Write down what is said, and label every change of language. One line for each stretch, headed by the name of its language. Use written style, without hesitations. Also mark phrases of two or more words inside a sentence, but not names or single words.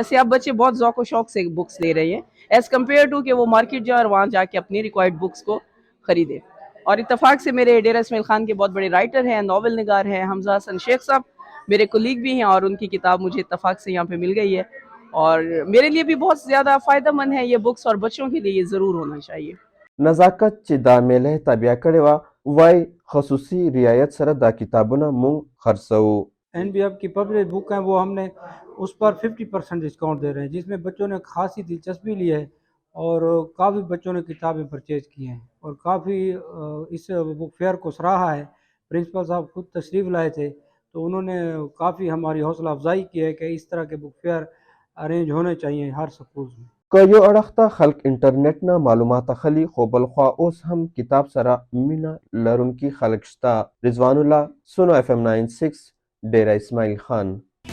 Urdu: جیسے اب بچے بہت ذوق و شوق سے بکس لے رہے ہیں
English: as compared to
Urdu: کہ وہ مارکیٹ جائے اور وہاں جا کے اپنی
English: required books
Urdu: کو خریدے. اور اتفاق سے میرے ڈیرہ اسماعیل خان کے بہت بڑے رائٹر ہیں، ناول نگار ہیں، حمزہ حسن شیخ صاحب میرے کولیگ بھی ہیں اور ان کی کتاب مجھے اتفاق سے یہاں پہ مل گئی ہے اور میرے لیے بھی بہت زیادہ فائدہ مند ہے یہ بکس اور بچوں کے لیے یہ ضرور ہونا چاہیے.
Pashto: نزاکت چې دا میله تابع کړې وه وای خصوصي رعایت سره دا کتابونه مونږ خرڅوو.
Urdu: NBF की
English: public book
Urdu: ہے وہ ہم نے اس پر 50% ڈسکاؤنٹ دے رہے ہیں، جس میں بچوں نے خاصی دلچسپی لی ہے اور کافی بچوں نے کتابیں پرچیز کی ہیں اور کافی اس
English: book fair
Urdu: کو سراہا ہے. پرنسپل صاحب خود تشریف لائے تھے تو انہوں نے کافی ہماری حوصلہ افزائی کی ہے کہ اس طرح کے
English: book fair
Urdu: ارینج ہونے چاہئیں ہر سکول میں.
Pashto: که یو اړخ ته خلک انټرنیټ نه معلومات اخلي خو بلخوا اوس هم کتاب سره مینه لرونکي خلک شته. رضوان الله، سونو FM 96، ډیره اسماعیل خان.